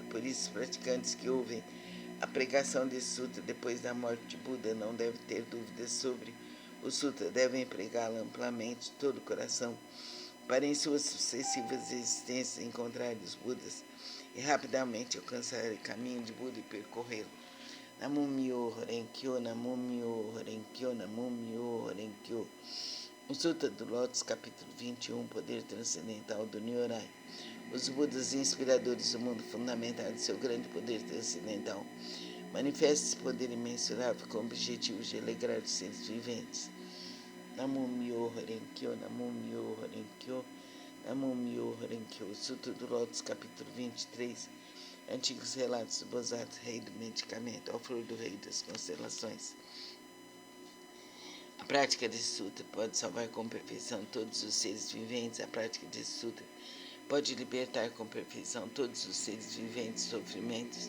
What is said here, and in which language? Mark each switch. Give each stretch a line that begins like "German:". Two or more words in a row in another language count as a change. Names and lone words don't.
Portuguese: Por isso, os praticantes que ouvem a pregação desse sutra depois da morte de Buda não devem ter dúvidas sobre o sutra, devem pregá-lo amplamente de todo o coração, para em suas sucessivas existências encontrar os Budas e rapidamente alcançar o caminho de Buda e percorrê-lo.
Japanese: Namo Myoho Renkyo, Namo Myoho Renkyo, Namo Myoho Renkyo.
Portuguese: O Sutra do Lótus, capítulo 21, Poder Transcendental do Nyorai. Os Budas inspiradores do mundo, fundamentado em seu grande poder transcendental, manifesta esse poder imensurável com o objetivo de alegrar os seres viventes.
Japanese: Namo Myoho Renkyo, Namo Myoho Renkyo, Namo Myoho Renkyo.
Portuguese: Sutra do Lótus, capítulo 23, Antigos Relatos do Bodhisattva, Rei do Medicamento, ao flor do Rei das Constelações. A prática desse sutra pode salvar com perfeição todos os seres viventes. A prática desse sutra pode libertar com perfeição todos os seres viventes de sofrimentos.